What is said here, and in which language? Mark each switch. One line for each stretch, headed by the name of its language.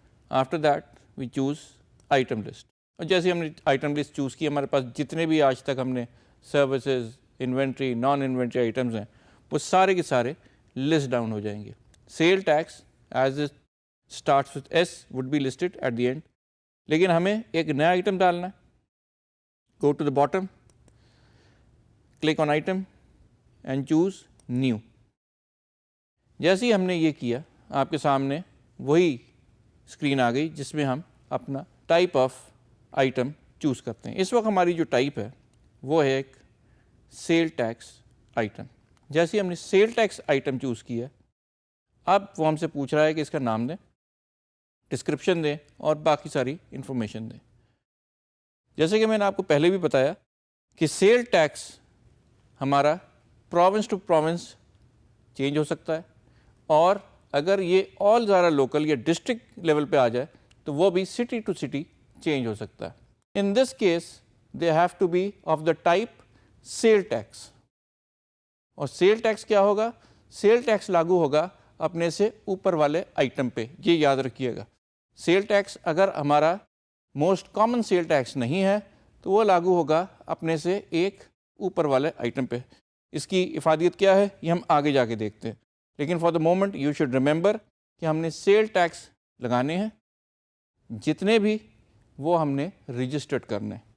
English: After that we choose item list.
Urdu: اور جیسے ہم نے آئٹم لسٹ چوز کی، ہمارے پاس جتنے بھی آج تک ہم نے services, inventory, naan inventory items ہیں وہ سارے کے سارے لسٹ ڈاؤن ہو جائیں گے.
English: Sale tax as it starts with S would be listed at the end.
Urdu: لیکن ہمیں ایک نیا آئٹم ڈالنا ہے.
English: Go to the bottom, click on item and choose new.
Urdu: جیسے ہی ہم نے یہ کیا آپ کے سامنے وہی اسکرین آ گئی جس میں ہم اپنا ٹائپ آف آئٹم چوز کرتے ہیں. اس وقت ہماری جو ٹائپ ہے وہ ہے ایک سیل ٹیکس آئٹم. جیسے ہم نے سیل ٹیکس آئٹم چوز کیا اب وہ ہم سے پوچھ رہا ہے کہ اس کا نام دیں، ڈسکرپشن دیں اور باقی ساری انفارمیشن دیں. جیسے کہ میں نے آپ کو پہلے بھی بتایا کہ سیل ٹیکس ہمارا پروونس ٹو پروونس چینج ہو سکتا ہے اور اگر یہ آل زارا لوکل یا ڈسٹرکٹ لیول پہ آ جائے تو وہ بھی سٹی ٹو سٹی چینج ہو سکتا ہے.
English: In this case they have to be of the type sale tax.
Urdu: اور سیل ٹیکس کیا ہوگا؟ سیل ٹیکس لاگو ہوگا اپنے سے اوپر والے آئٹم پہ. یہ یاد رکھیے گا. سیل ٹیکس اگر ہمارا موسٹ کامن سیل ٹیکس نہیں ہے تو وہ لاگو ہوگا اپنے سے ایک اوپر والے آئٹم پہ. اس کی افادیت کیا ہے یہ ہم آگے جا کے دیکھتے ہیں. لیکن
English: for the moment you should remember
Urdu: کہ ہم نے سیل ٹیکس لگانے ہیں جتنے بھی وہ ہم نے رجسٹرڈ کرنے.